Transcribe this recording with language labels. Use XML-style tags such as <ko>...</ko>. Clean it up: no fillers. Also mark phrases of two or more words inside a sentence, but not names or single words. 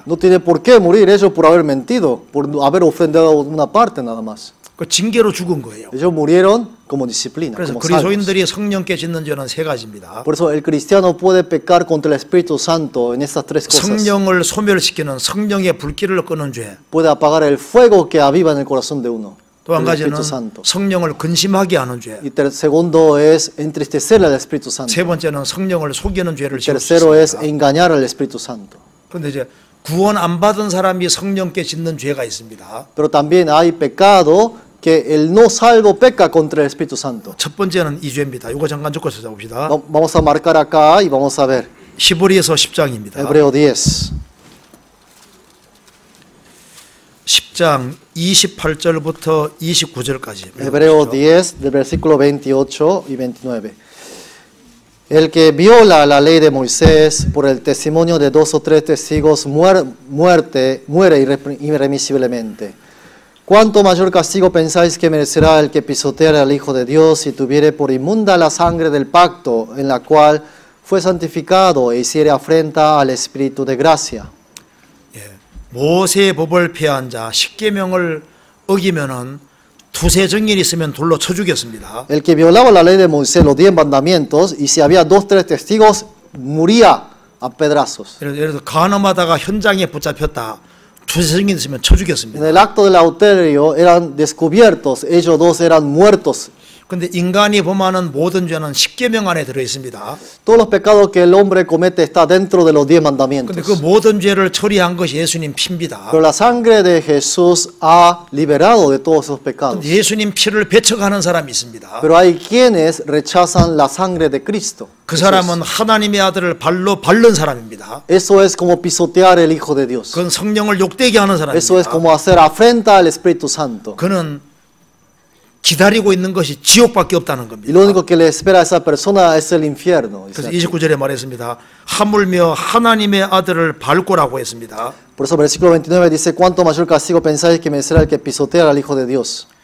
<es>No tiene por qué morir ellos por haber mentido, por haber ofendido una parte nada más.</es> <ko>그 징계로 죽은 거예요.</ko> <es>Ellos murieron como disciplina,</es> <ko>그래서</ko> <es>como salvos.</es> <ko>그리스도인들이 성령께 짓는 죄는 세 가지입니다.</ko> <es>Por eso el cristiano puede pecar contra el Espíritu Santo en estas tres cosas.</es> <ko>성령을 소멸시키는 성령의 불길을 끄는 죄.</ko> <es>Puede apagar el fuego que aviva en el corazón de uno.</es> <ko>또 한</ko> <es>El</es> <ko>가지는</ko> <es>Espíritu Santo.</es> <ko>성령을 근심하게 하는 죄.</ko> <es>Y segundo es entristecer al Espíritu Santo.</es> <ko>세 번째는 성령을 속이는 죄를 지을 수</ko> <es>Tercero es</es> <ko>있습니다.</ko> <es>engañar al Espíritu Santo.</es> <ko>그런데 이제 구원 안 받은 사람이 성령께 짓는 죄가 있습니다.</ko> <es>Pero también hay pecado que el no salvo peca contra el Espíritu Santo.</es> <ko>첫 번째는 이 죄입니다. 이거 잠깐 적고 찾아봅시다.</ko> <es>Vamos a marcar acá y vamos a ver.</es> <ko>히브리서 10장입니다.</ko> <es>Hebreo 10.</es> <ko>10장 28절부터 29절까지.</ko> <es>Hebreo 10, del versículo 28 y 29. El que viola la ley de Moisés por el testimonio de dos o tres testigos muere irremisiblemente. ¿Cuánto mayor castigo pensáis que merecerá el que pisoteare al Hijo de Dios si tuviere por inmunda la sangre del pacto en la cual fue santificado e hiciere afrenta al Espíritu de gracia?</es> <ko>모세의 법을 폐한 자 십계명을 어기면은 두세 증인이 있으면 돌로 쳐 죽였습니다.</ko> <es>El que violaba la ley de Moisés, los 10 mandamientos, y si había 2 o 3 testigos, moría a pedrazos.</es> <ko>예를 들어서 간음하다가 현장에 붙잡혔다. 두세 증인 있으면 쳐</ko> <es>En</es> <ko>죽였습니다.</ko> <es>el acto del adulterio eran descubiertos, ellos dos eran muertos.</es> <ko>근데 인간이 범하는 모든 죄는 십계명 안에 들어 있습니다.</ko> <es>Todos los pecados que el hombre comete está dentro de los 10</es> <ko>근데</ko> <es>mandamientos.</es> <ko>그 모든 죄를 처리한 것이 예수님 피입니다.</ko> <es>Pero la sangre de Jesús ha liberado de todos esos pecados.</es> <ko>근데 예수님 피를 배척하는 사람이 있습니다.</ko> <es>Pero hay quienes rechazan la sangre de Cristo.</es> <ko>그 사람은 하나님의 아들을 발로 밟는 사람입니다.</ko> <es>Eso es como pisotear el Hijo de Dios.</es> <ko>그건 성령을 욕되게 하는</ko> <es>Eso es</es> <ko>사람입니다.</ko> <es>como hacer afrenta al Espíritu Santo.</es> <ko>그는 기다리고 있는 것이 지옥밖에 없다는</ko> <es>Y</es> <ko>겁니다.</ko> <es>lo único que le espera a esa persona es el infierno.</es> <ko>그래서 29절에 말했습니다. 하물며 하나님의 아들을 밟고라고 했습니다.</ko> <es>Por eso versículo 29 dice, ¿cuánto mayor castigo pensáis que merecerá el que pisotea al Hijo de Dios?</es>